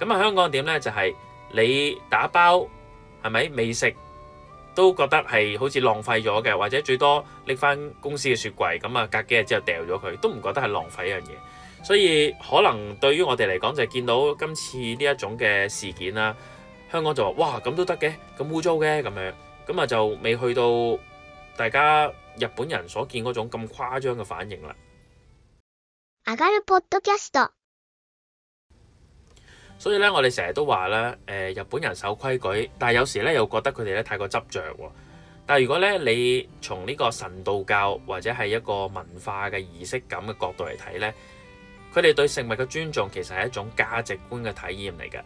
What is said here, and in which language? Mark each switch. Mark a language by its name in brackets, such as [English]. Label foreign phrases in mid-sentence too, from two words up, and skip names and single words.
[Cantonese] 咁啊，香港點咧就係你打包係咪未食都覺得係好似浪費咗嘅，或者最多拎翻公司嘅雪櫃，咁啊隔幾日之後掉咗佢，都唔覺得係浪費一樣嘢。所以可能對於我哋嚟講，就係見到今次呢一種嘅事件啦，香港就話哇，咁都得嘅，咁污糟嘅咁樣，咁啊就未去到大家日本人所見嗰種咁誇張嘅反應啦。 [Japanese] 上がるポッドキャスト。 [Cantonese] 所以咧，我哋成日都話咧，日本人守規矩，但係有時咧又覺得佢哋咧太過執着喎。但係如果咧你從呢個神道教或者係一個文化嘅儀式感嘅角度嚟睇咧，佢哋對食物嘅尊重其實係一種價值觀嘅體驗嚟嘅。